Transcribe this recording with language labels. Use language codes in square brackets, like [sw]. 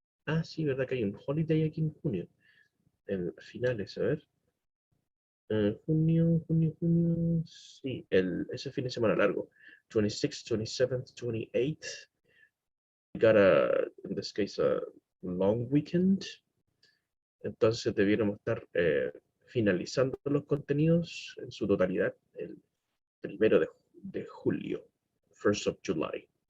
[es] Ah, sí, ¿verdad que hay un holiday aquí en junio? En finales, a ver. Junio, sí, ese fin de semana largo. [en] 26th, 27th, 28th. We got in this case, a long weekend. [es] Entonces debiéramos estar finalizando los contenidos en su totalidad el 1 de julio, [en] 1st of July.